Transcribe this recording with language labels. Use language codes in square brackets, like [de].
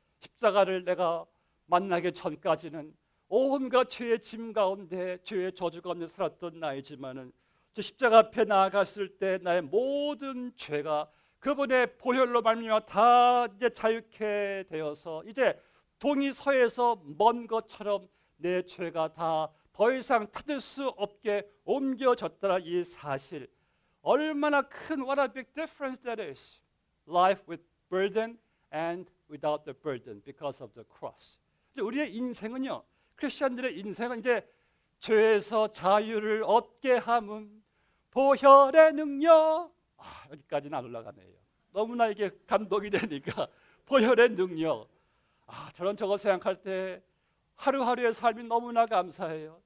[ko] 십자가를 내가 만나기 전까지는 온갖 죄의 짐 가운데 죄의 저주 가운데 살았던 나이지만은 저 십자가 앞에 나아갔을 때 나의 모든 죄가 그분의 보혈로 말미암아 다 이제 자유케 되어서 이제 동이 서에서 먼 것처럼 내 죄가 다 더 이상 찾을 수 없게 옮겨졌다는 이 사실, 얼마나 큰 [en] what a big difference that is. Life with burden and without the burden because of the cross. [ko] 우리의 인생은요, 크리스천들의 인생은 이제 죄에서 자유를 얻게 함은 보혈의 능력. 여기까지는 안 올라가네요. 너무나 이게 감동이 되니까 보혈의 능력. 저는 저거 생각할 때 하루하루의 삶이 너무나 감사해요.